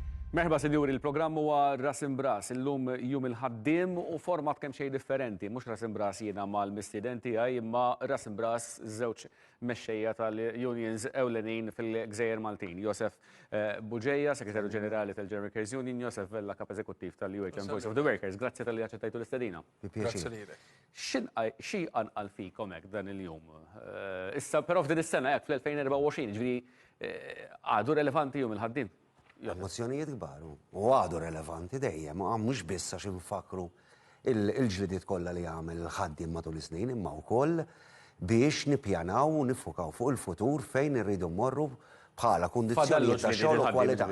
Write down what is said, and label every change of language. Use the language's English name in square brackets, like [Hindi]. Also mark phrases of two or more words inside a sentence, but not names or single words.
[Maltese] Merħba sinjuri, il-programm huwa Ras Imbras, illum jum il-ħaddiem u format kemm xejn differenti, mhux Ras Imbras jiena mal-mistiedenti għaj, imma Ras Imbras żewġ mexxejja tal-unions ewlenin fil-Gżejjer Maltin. Josef Buġeja, Segretarju Ġenerali tal-German Workers Union, Josef Vella, Kap Eżekuttiv tal-UHM Voice of the Workers. Grazzi tal-li aċċettajtu l-istedina. Grazzi lilek. Xi anqal fikom hekk dan il-jum? Issa però f'din is-sena hekk fl-2024, ġifieri għadu relevanti jum il-ħaddiem. Emozjonijiet kbar u għadu relevanti dejjem, mhux biss għax infakru il-ġlidiet kollha li għamel il-ħaddiem matul is-snin, imma wkoll biex nippjanaw u nifukaw fuq il-futur fejn irridu mmorru bħala kundizzjonijiet ta' xogħol u kwalità.